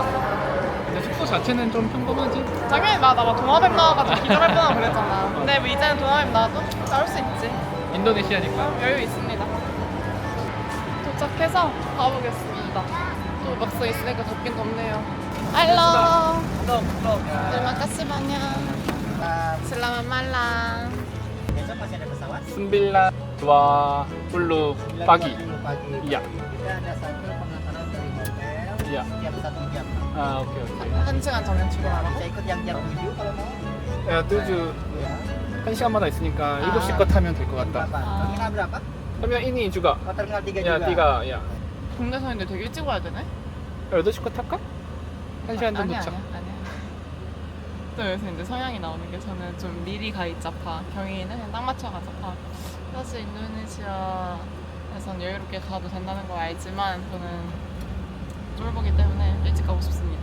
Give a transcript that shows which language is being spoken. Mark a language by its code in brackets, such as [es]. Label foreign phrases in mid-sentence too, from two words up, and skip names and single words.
[ko] 근데 숙소 자체는 좀 평범하지? 작년에 나 동아뱀 나와가지고 기절할 뻔하고 그랬잖아. 근데 뭐 이제는 동아뱀 나와도 나올 수 있지. 인도네시아니까. 여유 있습니다. 도착해서 가보겠습니다. 또 막상 있으니까 덥긴 덥네요. [id] Halo, terima kasih banyak. Selamat malam. Besok masih ada pesawat? 9.20 pagi. 9.20 pagi. Iya. Kita ada satu pengantaran dari hotel Iya. tiap 1 jam. [ko] 아, 오케이, 오케이. 한 시간 전에 출발하라고? [id] Bisa ikut yang jam 7 kalau mau. [ko] 야, 뚜주 [id] Ya. [ko] 한 시간마다 있으니까 아. 7시 거 타면 될 것 같다. [id] Berapa? Terminal berapa? 그러면 ini juga. Oh, terminal 3 [ko] 야, [id] juga. [ko] 네가 야. 국내선인데 되게 일찍 와야 되네? 8시 거 탈까? 한 시간 전 아니야. 도착. 또 여기서 이제 성향이 나오는 게 저는 좀 미리 가입자파, 경희는 그냥 딱 맞춰 가자파. 사실 인도네시아에선 여유롭게 가도 된다는 걸 알지만 저는 쫄보기 때문에 일찍 가고 싶습니다.